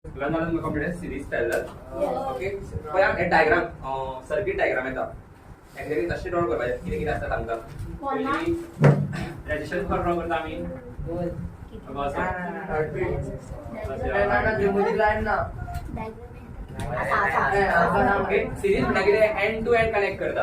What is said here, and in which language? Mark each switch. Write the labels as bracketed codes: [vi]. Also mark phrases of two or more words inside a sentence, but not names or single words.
[kok] Learn झालं तुमका [en] complete series parallel. [kok] ओके. पळय हे डायग्राम [en] circuit diagram [kok] येता. एक्झॅक्टली तशें ड्रॉ करपाचे. कितें कितें आसता तांकां. रेजिस्टन्स ड्रॉ करता आमी. ओके. सिरीज म्हणजे कितें [en] end to end connect [kok] करता.